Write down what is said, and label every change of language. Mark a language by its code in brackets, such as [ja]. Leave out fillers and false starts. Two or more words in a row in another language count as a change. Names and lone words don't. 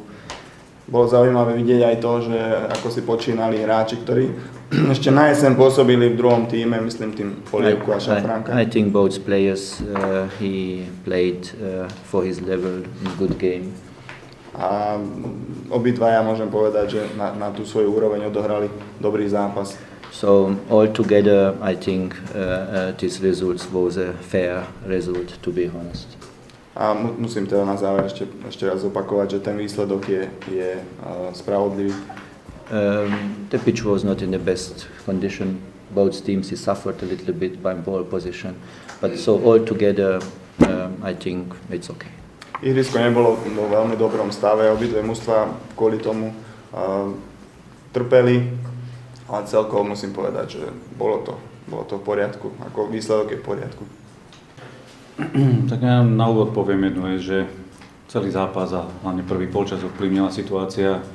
[sk] Bolo zaujímavé vidieť aj to, že ako si počínali hráči, ktorí ešte na jeseň pôsobili v druhom tíme, myslím tým Polievku a Šafranka. [en] I think both players he played for his level in good game. [sk] A obidvaja môžem povedať, že na tú svoju úroveň odohrali dobrý zápas. [en] So all together I think this result was a fair result, to be honest. [sk] A musím teda na záver ešte raz opakovať, že ten výsledok je spravodlivý. [en] The pitch was not in the best condition. Both teams suffered a little bit by ball position, but so all together I think it's okay. [sk] Ihrisko nebolo vo veľmi dobrom stave, obidve mužstvá kvôli tomu trpeli, ale celkovo musím povedať, že bolo to v poriadku, ako výsledok je v poriadku. Tak ja na úvod poviem jednu vec, že celý zápas a hlavne prvý polčas ovplyvnila situácia z